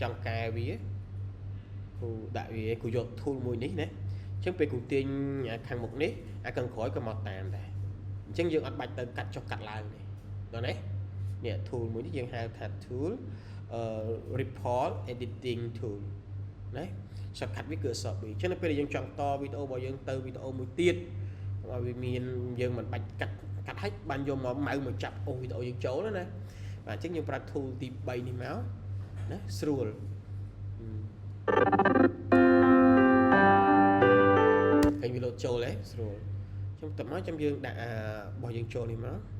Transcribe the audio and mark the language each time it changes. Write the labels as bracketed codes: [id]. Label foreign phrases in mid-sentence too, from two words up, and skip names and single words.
[km] ង់កែវាគូដាក់វាគូយក tool មួយនេះណាចឹងពេលគូទាញខាងមុខនេះអាខាងក្រោយក៏មកតាមដែរអញ្ចឹងយើងអ ត់បាច់ទៅកាត់ចុះកាត់ឡើងទេដល់នេះនេះ tool មួយនេះយើងហៅថា [en] tool report editing tool [km] ណា shortcut វាគឺ short អញ្ចឹងនៅពេលដែលយើងចង់តវីដេអូរបស់យើងទៅវីដេអូមួយទៀតឲ្យវាមានយើងមិនបាច់កាត់ហើយបានយកមកម៉ៅមកចាប់អូសវីដេអូយើងចូលណាបាទអញ្ចឹងយើងប្រើ tool ទី3នេះមកណាស្រួលឃើញវាលោតចូលទេស្រួលអញ្ចឹងតមកចាំយើងដាក់របស់យើងចូលនេះមក